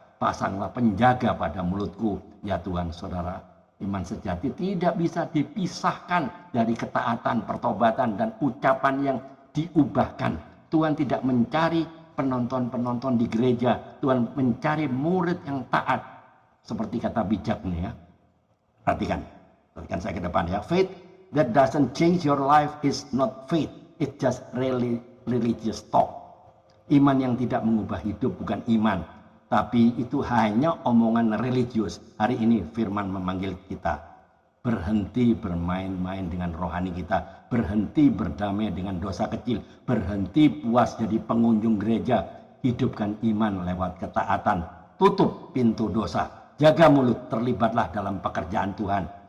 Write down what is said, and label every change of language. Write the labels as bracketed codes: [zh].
[id] Pasanglah penjaga pada mulutku. Ya Tuhan, saudara, iman sejati tidak bisa dipisahkan dari ketaatan, pertobatan, dan ucapan yang diubahkan. Tuhan tidak mencari penonton-penonton di gereja. Tuhan mencari murid yang taat. Seperti kata bijak nih ya. Perhatikan saya ke depan ya. [en] Faith that doesn't change your life is not faith. It's just really religious talk. [id] Iman yang tidak mengubah hidup bukan iman, tapi itu hanya omongan religius. Hari ini firman memanggil kita berhenti bermain-main dengan rohani kita, berhenti berdamai dengan dosa kecil, berhenti puas jadi pengunjung gereja, hidupkan iman lewat ketaatan, tutup pintu dosa, jaga mulut, terlibatlah dalam pekerjaan Tuhan.